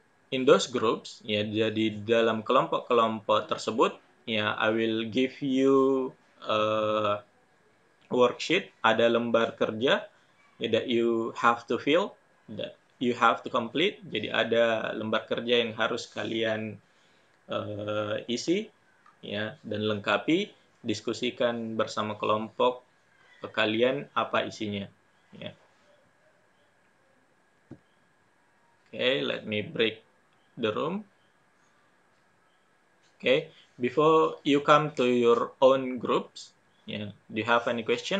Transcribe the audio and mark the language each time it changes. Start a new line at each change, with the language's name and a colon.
English: In those groups, ya.
Indonesian: Jadi dalam kelompok-kelompok tersebut,
English: ya, I will give you a worksheet.
Indonesian: Ada lembar kerja ya,
English: that you have to fill, that you have to complete.
Indonesian: Jadi ada lembar kerja yang harus kalian isi ya dan lengkapi, diskusikan bersama kelompok kalian apa isinya ya.
English: Okay, let me break the room. Okay, before you come to your own groups, yeah, do you have any question?